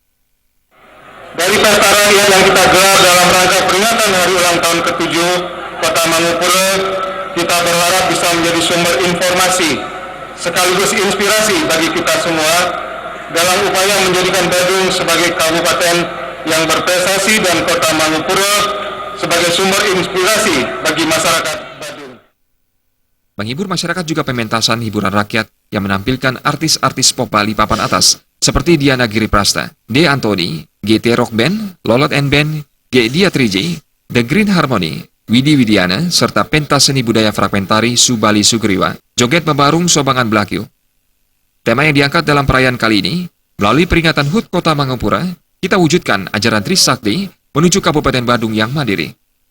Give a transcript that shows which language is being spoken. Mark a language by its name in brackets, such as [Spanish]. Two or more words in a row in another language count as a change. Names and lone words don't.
[Indonesian] Dari pesta rakyat yang kita gelar dalam rangka peringatan hari ulang tahun ke-7 Kota Mangupura, kita berharap bisa menjadi sumber informasi sekaligus inspirasi bagi kita semua dalam upaya menjadikan Badung sebagai kabupaten yang berprestasi dan Kota Mangupura sebagai sumber inspirasi bagi masyarakat Badung. Menghibur masyarakat juga pementasan hiburan rakyat yang menampilkan artis-artis pop Bali papan atas seperti Diana Giripraste, D. Anthony, GT Rock Band, Lolot and Band, G. Diatriji, The Green Harmony, Widi Widiana, serta pentas seni budaya fragmentari Subali Sugriwa, Joget Membarung Sobangan Blakio. Tema yang diangkat dalam perayaan kali ini, melalui peringatan HUT Kota Mangupura, kita wujudkan ajaran Trisakti menuju Kabupaten Badung yang mandiri.